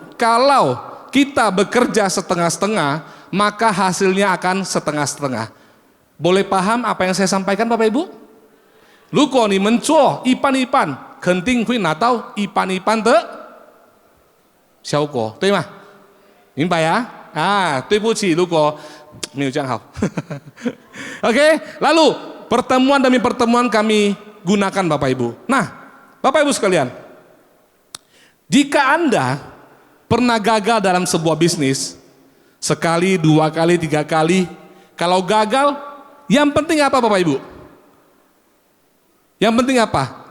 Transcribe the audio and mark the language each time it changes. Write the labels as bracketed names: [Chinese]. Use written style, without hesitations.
[Indonesian] Kalau kita bekerja setengah-setengah, maka hasilnya akan setengah-setengah. Boleh paham apa yang saya sampaikan Bapak Ibu? [Chinese] 如果你们做一半一半，肯定会拿到一半一半的效果，对吗？明白呀？对不起，如果没有这样好。 [Indonesian] Oke, lalu pertemuan demi pertemuan kami gunakan Bapak Ibu. Nah, Bapak Ibu sekalian, jika Anda pernah gagal dalam sebuah bisnis, sekali, 2 kali, 3 kali, kalau gagal, yang penting apa Bapak Ibu? Yang penting apa?